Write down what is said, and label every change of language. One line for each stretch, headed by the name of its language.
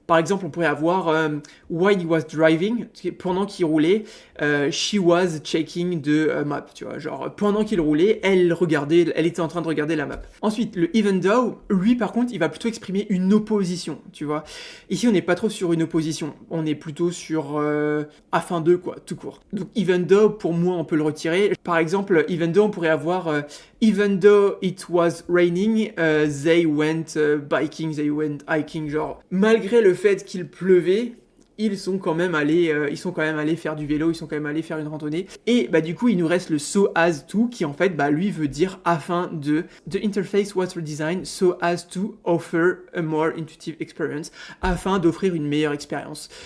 French: Par exemple, on pourrait avoir
English: while he was driving,
French: pendant qu'il roulait,
English: she was checking the map,
French: tu vois. Genre, pendant qu'il roulait, elle était en train de regarder la map. Ensuite, le even though, lui, par contre, il va plutôt exprimer une opposition, tu vois. Ici, on n'est pas trop sur une opposition. On est plutôt sur afin de, quoi, tout court. Donc, even though, pour moi, on peut le retirer. Par exemple,
English: even though,
French: on pourrait avoir
English: even though it was raining, they went biking, they went hiking.
French: Genre, malgré le fait qu'il pleuvait, ils sont quand même allés faire du vélo, ils sont quand même allés faire une randonnée. Et bah du coup, il nous reste le so as to qui en fait bah lui veut dire afin de.
English: The interface was redesigned so as to offer a more intuitive experience,
French: afin d'offrir une meilleure expérience.